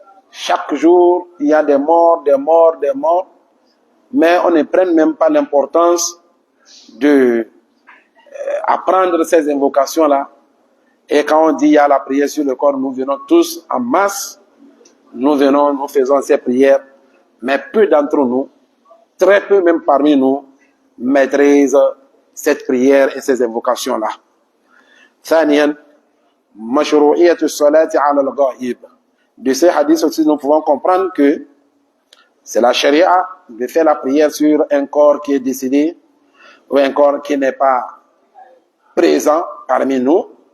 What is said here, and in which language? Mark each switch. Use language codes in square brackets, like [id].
[fr] Chaque jour, il y a des morts, des morts, des morts, mais on ne prend même pas l'importance de apprendre ces invocations-là. Et quand on dit il y a la prière sur le corps, nous venons tous en masse, nous faisons ces prières, mais peu d'entre nous, très peu même parmi nous, maîtrisent cette prière et ces invocations-là. [ar] ثانيا مشروعية الصلاة على الغائب. [fr] De ces hadiths aussi, nous pouvons comprendre que c'est la charia de faire la prière sur un corps qui est décédé ou un corps qui n'est pas présent parmi nous.